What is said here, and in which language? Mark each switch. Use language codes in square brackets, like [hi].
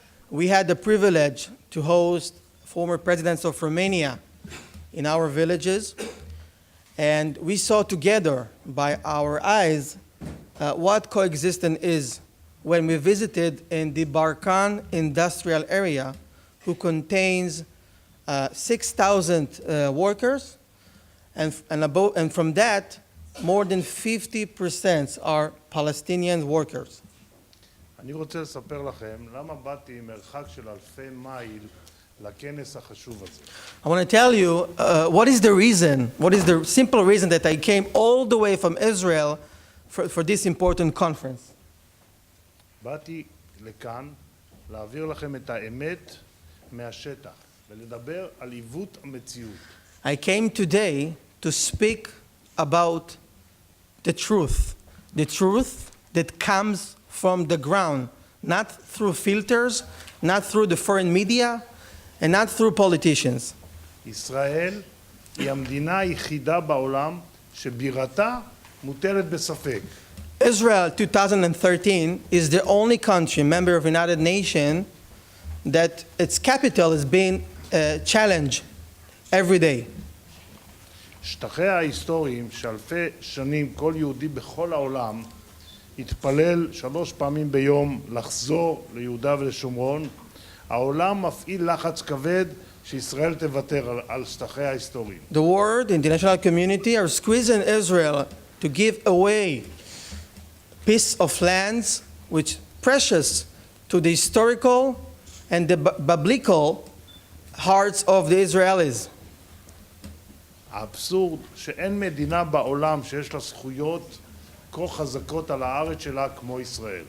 [en] We had the privilege to host former presidents of Romania in our villages, and we saw together by our eyes what coexistence is when we visited in the Barkan industrial area, who contains 6,000 workers, and from that, more than 50% are Palestinian workers. [he] אני רוצה לספר לכם למה באתי מרחק של אלפי מייל לכנס החשוב הזה. [en] I want to tell you what is the simple reason that I came all the way from Israel for this important conference. [he] באתי לכאן להעביר לכם את האמת מהשטח ולדבר על עיוות המציאות. [en] I came today to speak about the truth that comes from the ground, not through filters, not through the foreign media, and not through politicians. [he] ישראל היא המדינה היחידה בעולם שבירתה מוטלת בספק. [en] Israel 2013 is the only country, member of the United Nations, that its capital is being challenged every day. [he] שטחיה ההיסטוריים שאלפי שנים כל יהודי בכל העולם התפלל 3 פעמים ביום לחזור ליהודה ולשומרון, העולם מפעיל לחץ כבד שישראל תוותר על שטחיה ההיסטוריים. [en] The world, the international community are squeezing Israel to give away piece of lands which precious to the historical and the biblical hearts of the Israelis. [he] האבסורד שאין מדינה בעולם שיש לה זכויות כה חזקות על הארץ שלה כמו ישראל.